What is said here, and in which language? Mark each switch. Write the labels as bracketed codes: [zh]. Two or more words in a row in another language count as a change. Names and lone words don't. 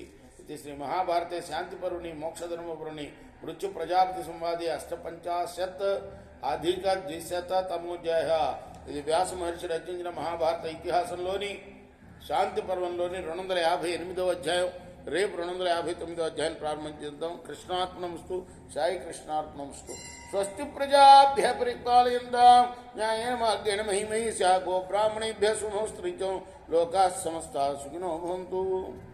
[sa] ఇది శ్రీ మహాభారతే శాంతిపరుని మోక్షధర్మపరుని మృత్యు ప్రజాపతి సంవాది 850 అధిక 200తమోధ్యాయ. [te] ఇది వ్యాస మహర్షి రచించిన మహాభారత ఇతిహాసంలోని శాంతి పర్వంలోని 258వ అధ్యాయం. రేపు 259వ అధ్యాయాన్ని ప్రారంభించేద్దాం. కృష్ణార్పణమస్తు. [sa] సాయి కృష్ణార్పణమస్తు. స్వస్తి ప్రజాభ్య పరిపాలయంతాం న్యాయేన మార్గేణ మహిమహీషా గోబ్రాహ్మణేభ్య శుభమస్తు. లోకాః సమస్తాః సుఖినో భవంతు.